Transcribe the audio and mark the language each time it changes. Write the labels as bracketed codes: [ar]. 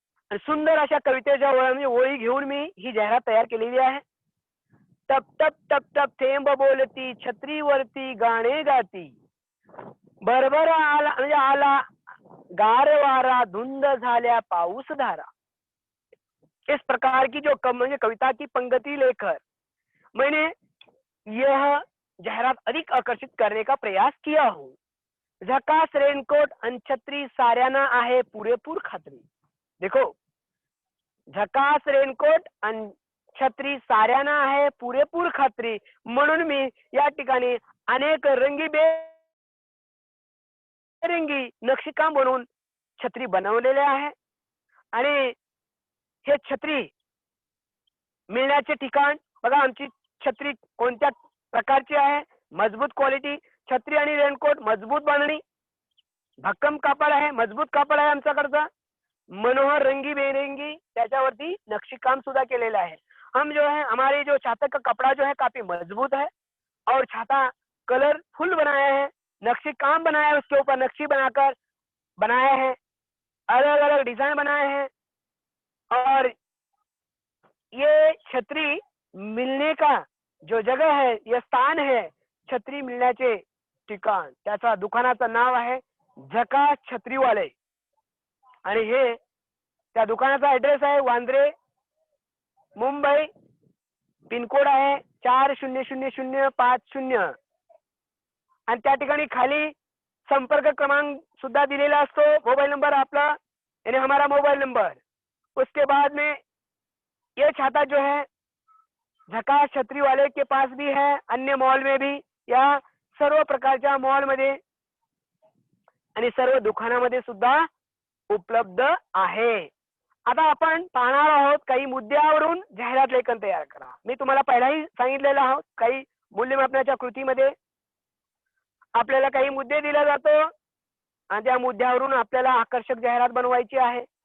[mr] सुंदर अशा कवितेच्या ओळी घेऊन मी ही जाहिरात तयार केलेली आहे. टप टप टप टप थेंब बोलती छत्रीवरती गाणे गाती, बरबर आला म्हणजे आला गार वारा, धुंद झाल्या पाऊस धारा. [hi] इस प्रकार की जो म्हणजे कविता की पंक्ति लेकर मैंने यह जाहिरात अधिक आकर्षित करने का प्रयास किया हूँ. [mr] झकास रेनकोट आणि छत्री साऱ्यांना आहे पुरेपूर खात्री. देखो झकास रेनकोट आणि छत्री साऱ्यांना आहे पुरेपूर खात्री म्हणून मी या ठिकाणी अनेक रंगी नक्षीकाम बनवून छत्री बनवलेले आहे. आणि हे छत्री मिळण्याचे ठिकाण बघा. आमची छत्री कोणत्या प्रकारची आहे? मजबूत क्वालिटी छत्री आणि रेनकोट, मजबूत बांधणी, भक्कम कापड आहे, मजबूत कापड आहे आमच्याकडचा. मनोहर रंगी बेरंगी त्याच्यावरती नक्षीकाम सुद्धा केलेलं है। [hi] हम जो है हमारे जो छाता का कपड़ा जो है काफी मजबूत है और छाता कलरफुल बनाया है, नक्शी काम बनाया है, उसके ऊपर नक्शी बनाकर बनाया है, अलग अलग डिजाइन बनाए हैं। और ये छत्री मिलने का जो जगह है, यह स्थान है [mr] छत्री मिळण्याचे ठिकाण, त्याचा दुकानाचं नाव आहे झकास छत्रीवाले। आणि हे त्या दुकानाचा ऍड्रेस आहे वांद्रे मुंबई, पिनकोड आहे 400050 आणि त्या ठिकाणी खाली संपर्क क्रमांक सुद्धा दिलेला असतो, मोबाइल नंबर आपला [hi] यानी हमारा मोबाइल नंबर। उसके बाद में ये छाता जो है झकास छत्री वाले के पास भी है, अन्य मॉल में भी, [mr] या सर्व प्रकारच्या मॉल मध्ये आणि सर्व दुकानामध्ये सुद्धा उपलब्ध आहे। आता आपण पाहणार आहोत काही मुद्द्यावरून जाहिरात लेखन तयार करा। मी तुम्हाला पहिलाही सांगितलेलं आहोत, काही मूल्यमापनाच्या कृतीमध्ये आपल्याला काही मुद्दे दिले जातो आणि त्या मुद्द्यावरून आपल्याला आकर्षक जाहिरात बनवायची आहे।